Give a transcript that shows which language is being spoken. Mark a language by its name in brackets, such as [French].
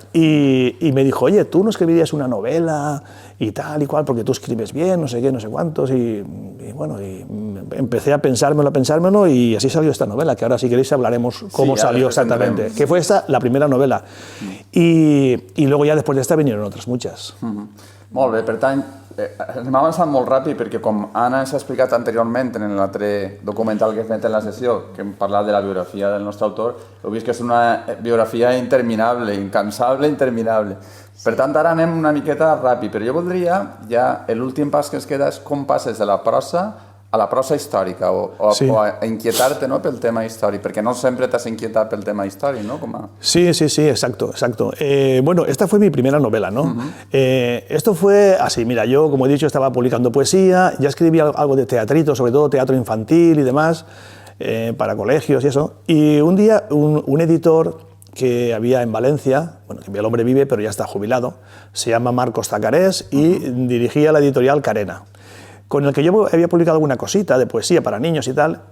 [Spanish] Y me dijo, oye, ¿tú no escribirías una novela y tal y cual, porque tú escribes bien, no sé qué, no sé cuántos? Y bueno, empecé a pensármelo y así salió esta novela, que ahora si queréis hablaremos cómo salió exactamente, que fue esta la primera novela. Y luego ya después de esta vinieron otras muchas. [Catalan] Molt bé, per tant, anem avançant molt ràpid perquè com Anna s'ha explicat anteriorment en l'altre documental que he fet en la sessió, que hem parlat de la biografia del nostre autor, heu vist que és una biografia interminable, incansable, interminable. Per tant, ara anem una miqueta ràpid, però jo voldria, ja l'últim pas que ens queda és com passes de la prosa a la prosa històrica o a inquietar-te, ¿no?, pel tema històric, perquè no sempre t'has inquietat pel tema històric, ¿no? [Spanish] Sí, exacto. Bueno, esta fue mi primera novela, ¿no? Esto fue así, mira, yo, como he dicho, estaba publicando poesía, ya escribía algo de teatrito, sobre todo teatro infantil y demás, para colegios y eso, y un día un editor que había en Valencia, bueno, que el hombre vive, pero ya está jubilado, se llama Marcos Zacarés y dirigía la editorial Carena, con el que yo había publicado alguna cosita de poesía para niños y tal.